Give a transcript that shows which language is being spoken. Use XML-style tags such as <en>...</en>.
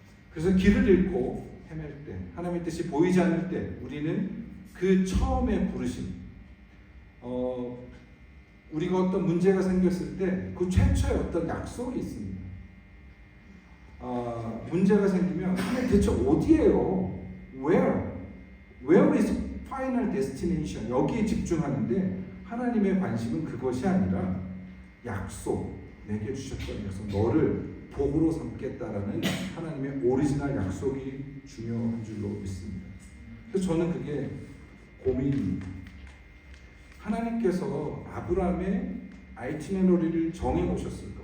<ko>그래서 길을 잃고 헤맬 때, 하나님의 뜻이 보이지 않을 때 우리는 그 처음에 부르심, 우리가 어떤 문제가 생겼을 때 그 최초의 어떤 약속이 있습니다. 문제가 생기면 하나님 대체 어디예요?</ko> <en>Where is final destination?</en> <ko>여기에 집중하는데 하나님의 관심은 그것이 아니라 약속, 내게 주셨던 약속, 너를 복으로 삼겠다라는 하나님의 오리지널 약속이 중요한 줄로 믿습니다. 그래서 저는 그게 고민입니다. 하나님께서 아브라함의 아이티너리를 정해 놓으셨습니다.</ko>